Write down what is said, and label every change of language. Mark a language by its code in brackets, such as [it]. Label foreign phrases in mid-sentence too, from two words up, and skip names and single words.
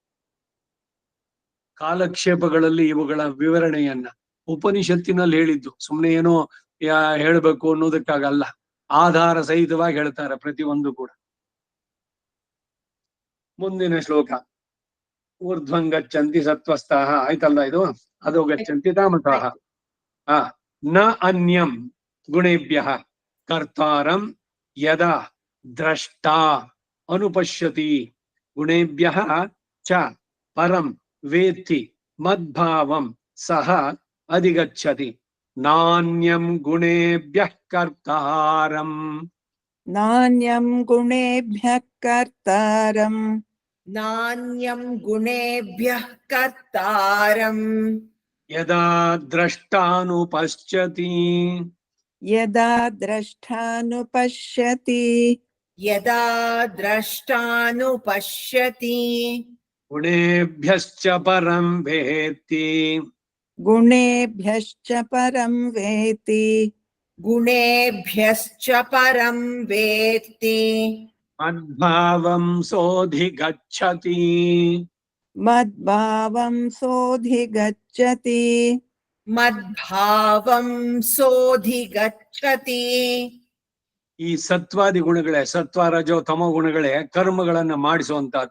[kn] ಕಾಲಕ್ಷೇಪಗಳಲ್ಲಿ ಇವುಗಳ ವಿವರಣೆಯನ್ನ ಉಪನಿಷತ್ತಿನಲ್ಲಿ ಹೇಳಿದ್ದು ಸುಮ್ಮನೆ ಏನೋ ಹೇಳ್ಬೇಕು ಅನ್ನೋದಕ್ಕಾಗಲ್ಲ. ಆಧಾರ ಸಹಿತವಾಗಿ ಹೇಳ್ತಾರೆ ಪ್ರತಿಯೊಂದು ಕೂಡ. ಮುಂದಿನ ಶ್ಲೋಕ. [sa] ಊರ್ಧ್ವಂ ಗಚ್ಚಂತಿ ಸತ್ವಸ್ಥಾಃ [kn] ಆಯ್ತಲ್ಲ ಇದು. [sa] ಅದು ಗಚ್ಚಂತಿ ತಾಮಸಾಃ. ನ ಅನ್ಯಂ ಗುಣೇಭ್ಯಃ ಕರ್ತಾರಂ ಯದಾ ದ್ರಷ್ಟಾ ಅನುಪಶ್ಯತಿ ಗುಣೇಭ್ಯಃ ಚ ಪರಂ ವೇತ್ತಿ ಮದ್ಭಾವಂ ಸಹ ಅಧಿಗಚ್ಚತಿ ನಾನ್ಯಂ ಗುಣೇಭ್ಯಃ ಕರ್ತಾರಂ. ನಾನ್ಯಂ ಗುಣೇಭ್ಯಃ ಕರ್ತಾರಂ ನಾನ್ಯಂ ಗುಣೇಭ್ಯಃ ಕರ್ತಾರಂ ಯದಾ ದ್ರಷ್ಟಾನುಪಶ್ಯತಿ. ಯದಾ ದ್ರಷ್ಟಾನುಪಶ್ಯತಿ ಯದಾ ದ್ರಷ್ಟಾನುಪಶ್ಯತಿ ಗುಣೇಭ್ಯಶ್ಚ ಪರಂ ವೇತ್ತಿ. ಗುಣೇಭ್ಯಶ್ಚ ಪರಂ ವೇತ್ತಿ ಗುಣೇಭ್ಯಶ್ಚ ಪರಂ ವೇತ್ತಿ ಮದ್ಭಾವಂ ಸೋಧಿಗಚ್ಚತಿ. ಮದ್ಭಾವಂ ಸೋಧಿಗಚ್ಚತಿ ಮದ್ಭಾವಂ ಸೋಧಿಗಚ್ಚತಿ. [kn] ಈ ಸತ್ವಾದಿ ಗುಣಗಳೇ, ಸತ್ವ ರಜೋ ತಮೋ ಗುಣಗಳೇ ಕರ್ಮಗಳನ್ನ ಮಾಡಿಸುವಂತಹದ್ದು.